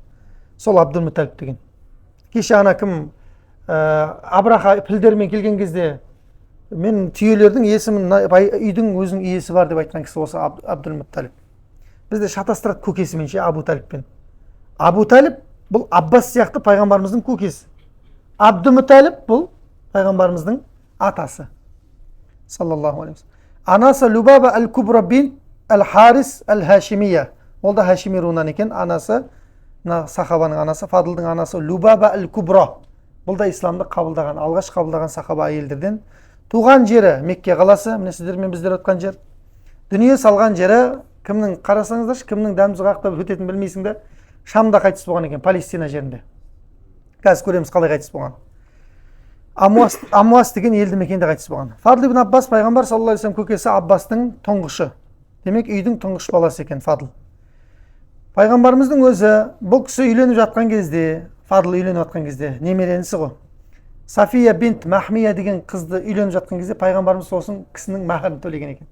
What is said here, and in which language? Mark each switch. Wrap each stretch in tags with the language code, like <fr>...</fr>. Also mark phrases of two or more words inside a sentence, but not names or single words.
<kk>Сол Абдул-Мутталиб деген. Кеше ана кім Абраха пілдермен келген кезде мен түйелердің есімін үйдің өзінің иесі бар деп айтқан кісі осы Абдул-Мутталиб. Бізде шатастырады көкесімен ше Абу Талибпен. Абу Талиб бұл Аббас сияқты пайғамбарымыздың көкесі. Абдул-Мутталиб бұл пайғамбарымыздың атасы.</kk> <ar>صلى الله عليه وسلم.</ar> <kk>Анасы Любаба әл-Кубра бин әл-Харис әл-Хашимия. Ол да Хашими руынан екен. Анасы, сахабаның анасы, Фадлдың анасы Любаба әл-Кубра. Бұл да исламды қабылдаған, алғаш қабылдаған сахаба әйелдерден. Туған жері Мекке қаласы, міне сіздермен біздер өткен жер. Дүние салған жері кімнің, қарасаңыздаршы, кімнің дәмізі қақтап өтетін білмейсің де, Шамда қайтыс болған екен, Палестина жерінде. Қазір көреміз қалай қайтыс болған. Амуас деген елді мекенде қайтыс болған. Фадл ибн Аббас пайғамбар</kk> <ar>صلى الله عليه وسلم</ar> <kk>көкесі Аббастың тұңғышы. Демек үйдің тұңғыш баласы екен Фадл. Пайғамбарымыздың өзі бұл кісі үйленіп жатқан кезде, Фадл үйленіп жатқан кезде немеренісі ғой. Safiya bint Mahmiya деген қызды үйленіп жатқан кезде пайғамбарымыз сосын кісінің махрын төлеген екен.</kk>